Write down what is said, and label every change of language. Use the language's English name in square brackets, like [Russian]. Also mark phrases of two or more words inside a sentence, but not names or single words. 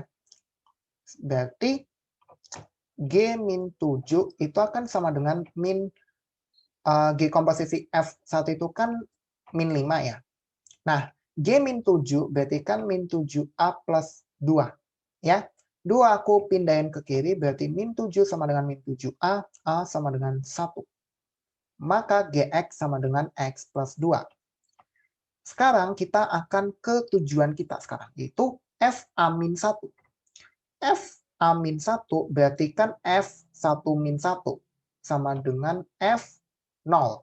[Indonesian] Berarti G min 7 itu akan sama dengan min G komposisi F1 itu kan min 5 ya. Nah, G min 7 berarti kan min 7A plus 2 ya. 2 aku pindahin ke kiri, berarti min 7 sama dengan min 7A, A sama dengan 1. Maka Gx sama dengan X plus 2. Sekarang kita akan ke tujuan kita sekarang, yaitu FA min 1. FA min 1 berarti kan F1 min 1 sama dengan F0.